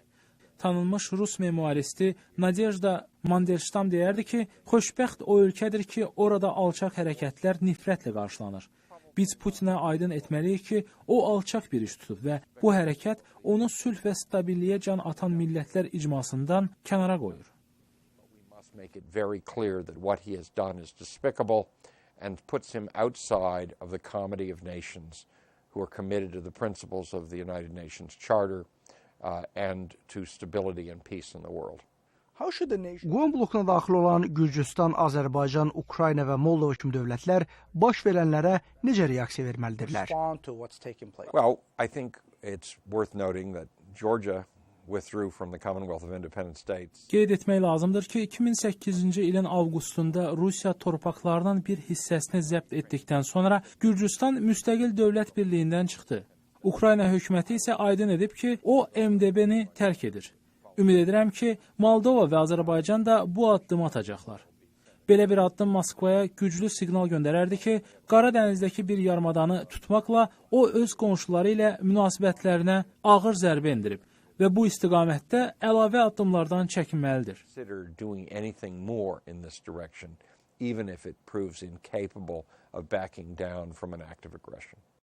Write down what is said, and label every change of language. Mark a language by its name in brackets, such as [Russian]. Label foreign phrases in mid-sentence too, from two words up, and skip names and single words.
[Azerbaijani] Tanınmış Rus memuaristi Nadejda Mandelstam deyərdi ki, xoşbəxt o ölkədir ki, orada alçaq hərəkətlər nifrətlə qarşılanır. Biz Putinə aydın etməliyik ki, o alçaq bir iş tutub və bu hərəkət onu sülh və stabilliyə can atan millətlər icmasından kənara qoyur. [English] make it very clear that what he has done is despicable and puts him outside of the comity of nations who are committed to the principles of the United Nations Charter and to stability and peace in the world. How should the nation [Azerbaijani] Qum blokuna daxil olan Gürcüstan, Azərbaycan, Ukrayna və Moldova kimi dövlətlər baş verənlərə necə reaksiya verməlidirlər? [English] respond to what's taking place? Well, I think it's worth noting that Georgia withdrew from the Commonwealth of Independent States. [Azerbaijani] Qeyd etmək lazımdır ki, 2008-ci ilin avqustunda Rusiya torpaqlarının bir hissəsini zəbt etdikdən sonra Gürcüstan müstəqil dövlət birliyindən çıxdı. Ukrayna hökuməti isə aydın edib ki, o MDB-ni tərk edir. Ümid edirəm ki, Moldova və Azərbaycan da bu addımı atacaqlar. Belə bir addım Moskvaya güclü siqnal göndərərdi ki, Qara dənizdəki bir yarımadanı tutmaqla o öz qonşuları ilə münasibətlərinə ağır zərbə endirib və bu istiqamətdə əlavə addımlardan çəkinməlidir. [English] Consider doing anything more in this direction, even if it proves incapable of backing down from an act of aggression.